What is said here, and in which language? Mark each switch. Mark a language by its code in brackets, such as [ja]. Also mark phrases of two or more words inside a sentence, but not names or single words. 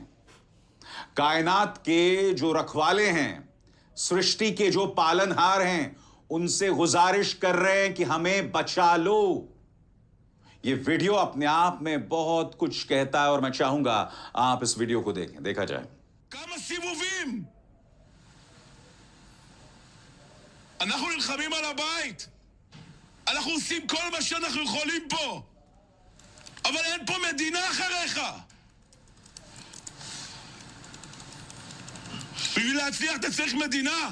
[hi] कायनात के जो रखवाले हैं, सृष्टि के जो पालनहार हैं, उनसे गुजारिश कर रहे हैं कि हमें बचा लो। यह वीडियो अपने आप में बहुत कुछ कहता है और मैं चाहूंगा आप इस वीडियो को देखें, देखा जाए। [he] כמה סיבובים? אנחנו נלחמים על הבית. אנחנו עושים כל מה שאנחנו יכולים פה. אבל אין פה מדינה אחריך. בשביל להצליח אתה צריך מדינה.